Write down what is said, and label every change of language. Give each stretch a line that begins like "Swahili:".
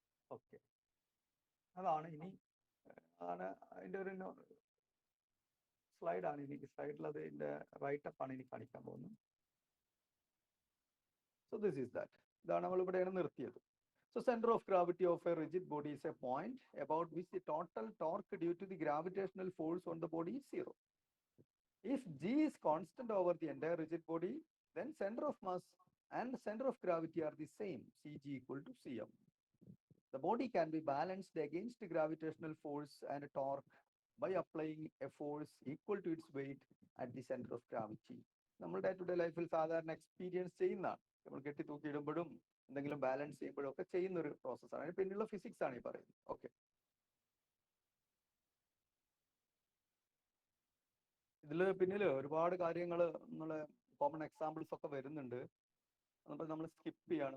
Malayalam: Okay, അതാണ് ഇനി ആണ് അതിന്റെ ഒരു സ്ലൈഡാണ് ഇനി. സ്ലൈഡിൽ അതിന്റെ റൈറ്റപ്പ് ആണ് ഇനി കാണിക്കാൻ പോകുന്നത്.
English: So this is that.
Malayalam: ഇതാണ് നമ്മൾ ഇവിടെയാണ് നിർത്തിയത്.
English: So center of gravity of a rigid body is a point about which the total torque due to the gravitational force on the body is 0. If g is constant over the entire rigid body, then center of mass and center of gravity are the same, Cg equal to Cm. The body can be balanced against the gravitational force and torque by applying a force equal to its weight at the center of gravity.
Malayalam: നമ്മൾ day to day ലൈഫിൽ സാധാരണ experience ചെയ്യുന്നതാണ്. നമ്മൾ കെട്ടി തൂക്കിയിടുമ്പോഴും എന്തെങ്കിലും balance ചെയ്യുമ്പോഴും ഒക്കെ ചെയ്യുന്ന ഒരു പ്രോസസ്സാണ്. അതിന് പിന്നിലുള്ള ഫിസിക്സ് ആണ് ഈ പറയുന്നത്. ഓക്കെ, ഇതില് പിന്നില് ഒരുപാട് കാര്യങ്ങൾ നമ്മള് കോമൺ എക്സാമ്പിൾസ് ഒക്കെ വരുന്നുണ്ട്. നമ്മൾ സ്കിപ്പ് ചെയ്യാണ്.